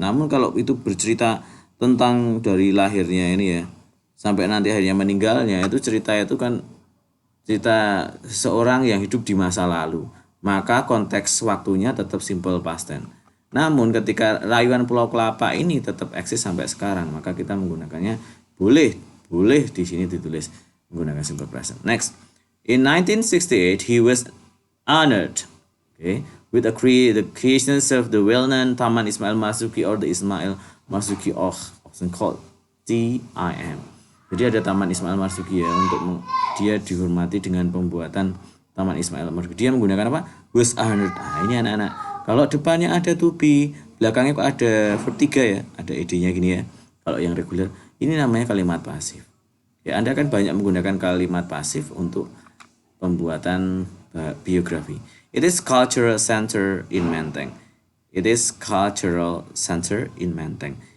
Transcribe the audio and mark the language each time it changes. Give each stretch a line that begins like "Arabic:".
Indonesian: Namun kalau itu bercerita tentang dari lahirnya ini ya sampai nanti akhirnya meninggalnya, itu cerita itu kan cerita seorang yang hidup di masa lalu. Maka konteks waktunya tetap simple past tense. Namun ketika Rayuan Pulau Kelapa ini tetap eksis sampai sekarang, maka kita menggunakannya boleh di sini ditulis menggunakan simple present.
English: Next, in 1968 he was honored, with the creation of the well-known Taman Ismail Marzuki or the Ismail Marzuki often called TIM.
Indonesian: Jadi ada Taman Ismail Marzuki ya, untuk dia dihormati dengan pembuatan Taman Ismail Marzuki. Dia menggunakan apa? Was honored. Nah, ini anak-anak. Kalau depannya ada to be, belakangnya kok ada verb 3 ya, ada ed-nya gini ya. Kalau yang reguler, ini namanya kalimat pasif. Ya, Anda kan banyak menggunakan kalimat pasif untuk pembuatan biografi.
English: It is cultural center in Menteng. It is cultural center in Menteng.